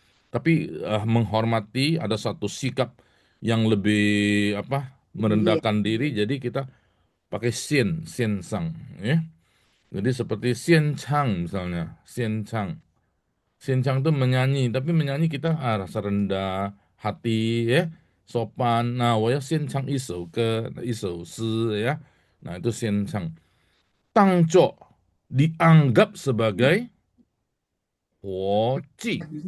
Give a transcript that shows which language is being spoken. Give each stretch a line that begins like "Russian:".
Indonesian: Tapi menghormati, ada satu sikap yang lebih merendahkan diri, jadi kita pakai sin sang ya. Jadi seperti sian chang misalnya, sian chang itu menyanyi, tapi menyanyi kita rasa rendah hati ya, sopan.
Chinese: Nah, 我要献唱一首歌，一首诗 ya.
Indonesian: Nah, itu sian chang.
Chinese: 当作
Indonesian: dianggap sebagai
Chinese: 活祭.